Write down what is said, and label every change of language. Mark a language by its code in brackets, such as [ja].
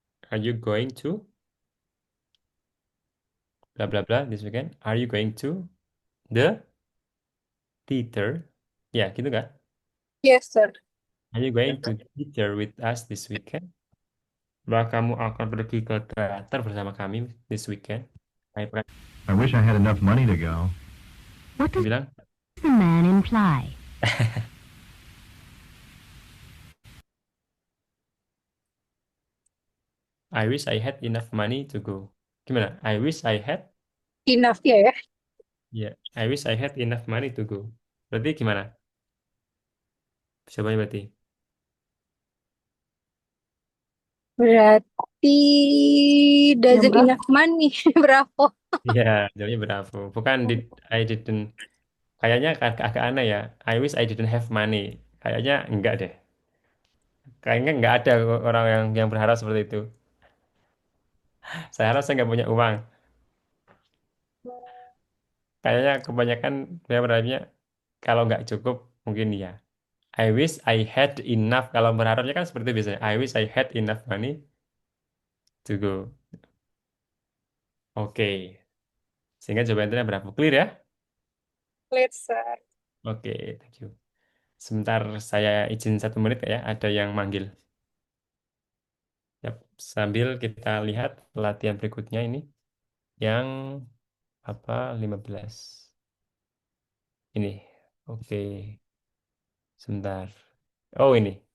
[en] Are you going to blah blah blah this weekend? Are you going to the theater? [id] Ya, gitu kan? [en] Yes, sir. Are you going to theater with us this weekend? [id] Bahwa kamu akan pergi ke teater bersama kami [en] this weekend. [id] Saya pernah [en] I wish I had enough money to go. What does [id] bilang, [en] the man imply? I wish I had enough money to go. [id] Gimana? [en] I wish I had, Enough ya. ya, I wish I had enough money to go. [id] Berarti gimana? Coba berarti. Berarti Yang [en] doesn't [id] berapa? [en] enough money. [id] Berapa? Iya, jawabnya bravo. Bukan [en] I didn't. [id] Kayaknya agak aneh ya. [en] I wish I didn't have money. [id] Kayaknya enggak deh. Kayaknya enggak ada orang yang berharap seperti itu. Saya harap saya nggak punya uang. Kayaknya kebanyakan saya berharapnya kalau nggak cukup mungkin ya. [en] I wish I had enough. [id] Kalau berharapnya kan seperti itu biasanya. [en] I wish I had enough money to go. [id] Oke. Sehingga jawabannya berapa? [en] Clear ya? Let's sir. [id] Oke, [en] thank you. [id] Sebentar saya izin 1 menit ya. Ada yang manggil. Yap. Sambil kita lihat latihan berikutnya ini. Yang apa? 15. Ini. Oke. Sebentar. Oh ini.